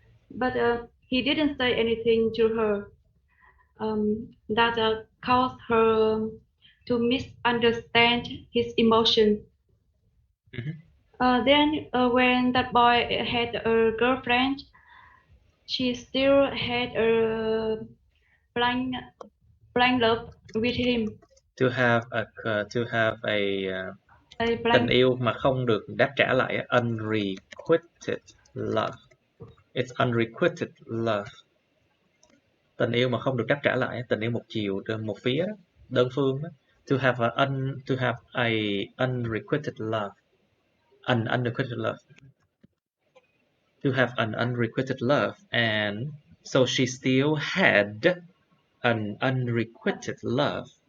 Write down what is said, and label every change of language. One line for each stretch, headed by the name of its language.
English: But he didn't say anything to her that caused her to misunderstand his emotions. Then when that boy had a girlfriend, she still had a blind love with him. To have a
Vietnamese: tình yêu mà không được đáp trả lại, unrequited love.
English: It's unrequited love.
Vietnamese: Tình yêu mà không được đáp trả lại, tình yêu một chiều, một phía, đơn phương đó.
English: To have a unrequited love. An unrequited love. To have an unrequited love, and so she still had an unrequited love.